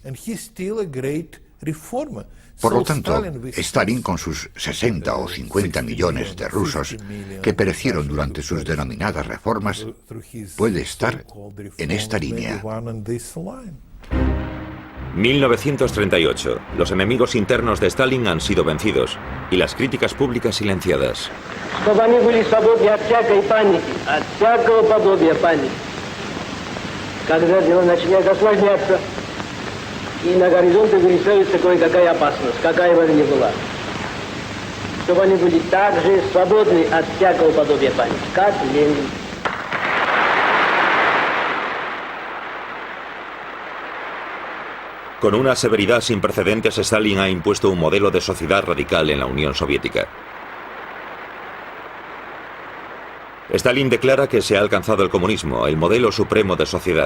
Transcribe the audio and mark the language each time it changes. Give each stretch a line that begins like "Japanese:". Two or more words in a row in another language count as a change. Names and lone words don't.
Spanish: Por lo tanto, Stalin, con sus 60 o 50 millones de rusos que perecieron durante sus denominadas reformas, puede estar en esta línea. 1938. Los enemigos internos de Stalin han sido vencidos y las críticas públicas silenciadas.
Russian: Когда дело начинает осложняться, и на горизонте вырисовывается кое-какая опасность, какая бы она ни была. Чтобы они были так же свободны от всякого подобия памяти, как Ленин.
Spanish: Con una severidad sin precedentes, Stalin ha impuesto un modelo de sociedad radical en la Unión Soviética. Stalin declara que se ha alcanzado el comunismo, el modelo supremo de sociedad.